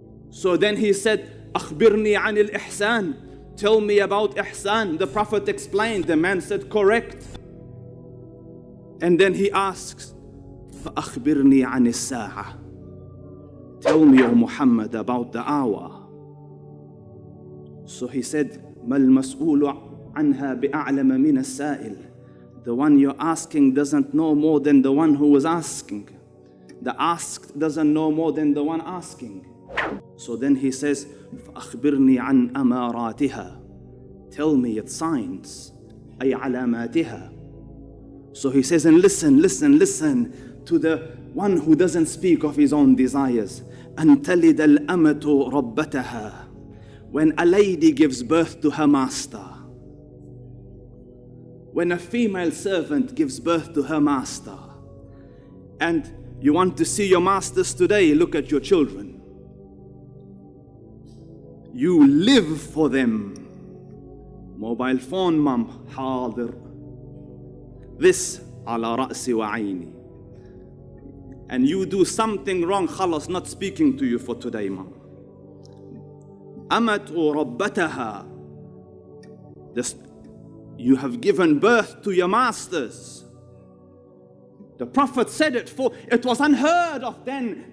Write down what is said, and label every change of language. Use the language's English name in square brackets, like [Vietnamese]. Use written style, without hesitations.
[English] So then he said, [Arabic] أخبرني عن الإحسان. [English] Tell me about Ihsan. The Prophet explained. The man said, correct. And then he asks, [Arabic] فأخبرني عن الساعة. [English] Tell me, O Muhammad, about the hour. So he said, [Arabic] ما المسؤول عنها بأعلم من السائل. [English] The one you're asking doesn't know more than the one who was asking. The asked doesn't know more than the one asking. So then he says, [Arabic] فأخبرني عن أمارتها. [English] Tell me its signs. [Arabic] أي علاماتها. [English] So he says, and listen to the one who doesn't speak of his own desires. [Arabic] أن تلد الأمة ربتها. [English] When a lady gives birth to her master. When a female servant gives birth to her master. And you want to see your masters today, look at your children. You live for them. Mobile phone, mom, [Arabic] حاضر. [English] This [Arabic] على رأسي وعيني. [English] And you do something wrong, [Arabic] خلاص, [English] not speaking to you for today, mom. [Arabic] أمت ربتها. [English] You have given birth to your masters. The Prophet said it, for it was unheard of then.